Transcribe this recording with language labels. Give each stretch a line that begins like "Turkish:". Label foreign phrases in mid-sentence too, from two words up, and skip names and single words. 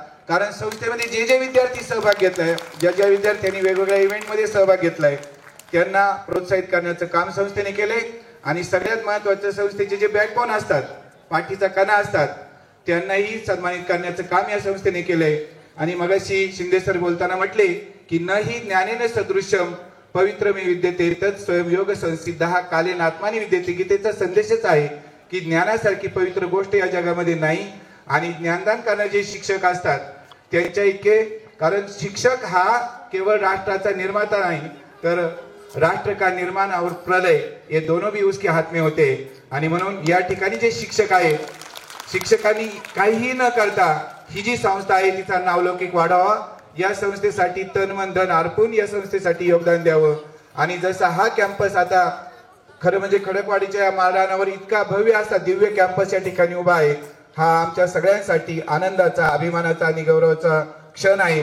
Marathi: कारण संस्थेमध्ये जे जे विद्यार्थी सहभाग घेतलाय, ज्या ज्या विद्यार्थ्यांनी वेगवेगळ्या इव्हेंटमध्ये सहभाग घेतलाय त्यांना प्रोत्साहित करण्याचं काम संस्थेने केलंय. आणि सगळ्यात महत्वाचं, संस्थेचे जे बॅकबोन असतात, पाठीचा कणा असतात, त्यांनाही सन्मानित करण्याचं काम या संस्थेने केलंय. आणि मगाशी शिंदे सर बोलताना म्हटले की
Sanskrit: न हि ज्ञानेन सदृश्यम पवित्रमे विद्यते तत् स्वयंयोग संसिद्धा कालेन आत्मानी विद्यते.
Marathi: गीतेचा संदेशच आहे की ज्ञानासारखी पवित्र गोष्ट या जगामध्ये नाही. आणि ज्ञानदान करणारे जे शिक्षक असतात त्यांच्या इतके, कारण शिक्षक हा केवळ राष्ट्राचा निर्माता नाही, तर
Hindi: राष्ट्र का निर्माण और प्रलय हे दोनों भी उसके हात में होते.
Marathi: आणि म्हणून या ठिकाणी जे शिक्षक आहेत, शिक्षकांनी काहीही न करता ही जी संस्था आहे तिचा नावलौकिक वाढावा, या संस्थेसाठी तन मन धन अर्पून या संस्थेसाठी योगदान द्यावं. आणि जसा हा कॅम्पस आता खरं म्हणजे खडकवाडीच्या या मैदानावर इतका भव्य असा दिव्य कॅम्पस या ठिकाणी उभा आहे, हा आमच्या सगळ्यांसाठी आनंदाचा, अभिमानाचा आणि गौरवाचा क्षण आहे.